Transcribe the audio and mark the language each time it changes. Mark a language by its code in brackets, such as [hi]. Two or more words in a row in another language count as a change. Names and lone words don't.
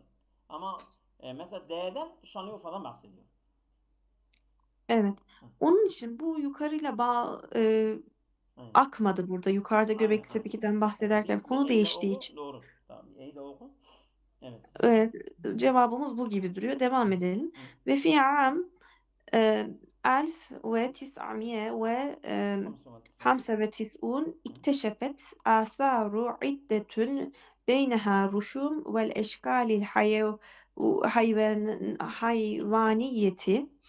[tr] Ama mesela D'den Şanlıurfa'dan bahsediyor. evet. Onun için bu yukarıyla akmadı burada. Yukarıda Göbeklitepe'den bahsederken konu değiştiği için. Doğru. Tamam. İyi de oku. Evet. Evet, cevabımız bu gibi duruyor. Devam edelim. [ar] وفي عام 1995 اكتشفت آثار عدة بينها رسوم والأشكال الحيوانية.